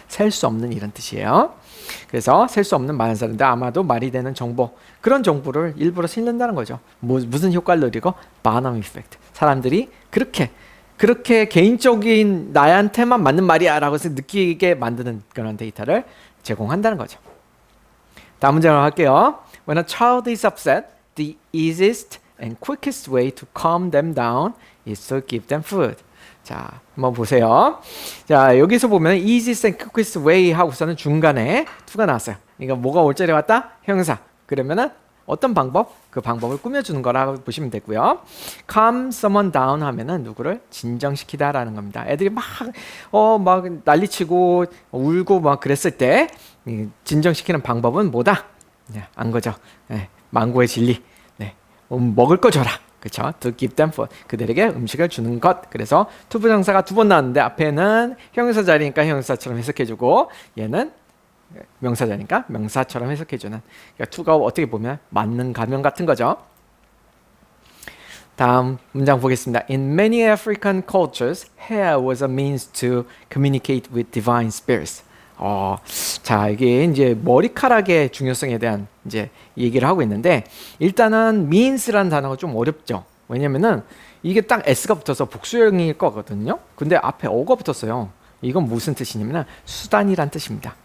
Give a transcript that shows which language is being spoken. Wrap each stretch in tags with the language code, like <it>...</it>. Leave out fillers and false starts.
<ko>셀 수 없는 이런 뜻이에요. 그래서 셀 수 없는 많은 사람들 아마도 말이 되는 정보 그런 정보를 일부러 실는다는 거죠. 무슨 효과를 누리고? 바넘 이펙트. 사람들이 그렇게 개인적인 나한테만 맞는 말이야 라고 느끼게 만드는 그런 데이터를 제공한다는 거죠. 다음 문제로 할게요.</ko> <en>When a child is upset, the easiest and quickest way to calm them down is to give them food.</en> <ko>자, 한번 보세요. 자, 여기서 보면 easiest and quickest way 하고서는 중간에 to가 나왔어요. 그러니까 뭐가 올 자리에 왔다? 형용사. 그러면은 어떤 방법? 그 방법을 꾸며주는 거라고 보시면 되고요.</ko> <en>calm someone down</en> <ko>하면은 누구를 진정시키다라는 겁니다. 애들이 막 난리치고 울고 막 그랬을 때 진정시키는 방법은 뭐다? 네, 안 거죠. 네, 망고의 진리. 네, 먹을 거 줘라. 그렇죠?</ko> <en>To give them food.</en> <ko>그들에게 음식을 주는 것. 그래서 to 부정사가 두 번 나왔는데 앞에는 형용사 자리니까 형용사처럼 해석해주고 얘는 명사자니까 명사처럼 해석해주는. 그러니까 to가 어떻게 보면 맞는 가면 같은 거죠. 다음 문장 보겠습니다.</ko> <en>In many African cultures, hair was a means to communicate with divine spirits.</en> <ko>자, 이게 이제 머리카락의 중요성에 대한 이제 얘기를 하고 있는데 일단은 means라는 단어가 좀 어렵죠. 왜냐면은 이게 딱 s가 붙어서 복수형일 거거든요. 근데 앞에 어가 붙었어요. 이건 무슨 뜻이냐면 수단이란 뜻입니다.</ko>